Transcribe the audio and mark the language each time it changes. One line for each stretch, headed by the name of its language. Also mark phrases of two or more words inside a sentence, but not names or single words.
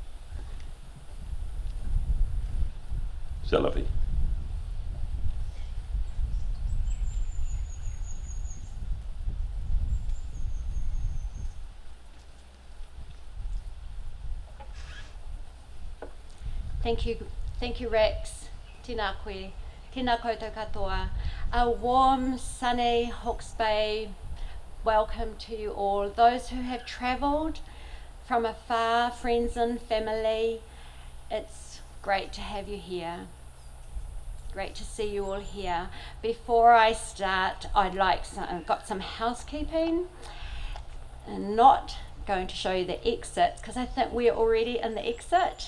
French: C'est la vie.
English: Thank you, Rex.
Māori: Tēnā koe, tēnā koutou katoa.
English: A warm, sunny Hawke's Bay welcome to you all. Those who have travelled from afar, friends and family, it's great to have you here. Great to see you all here. Before I start, I've got some housekeeping, and not going to show you the exit because I think we're already in the exit.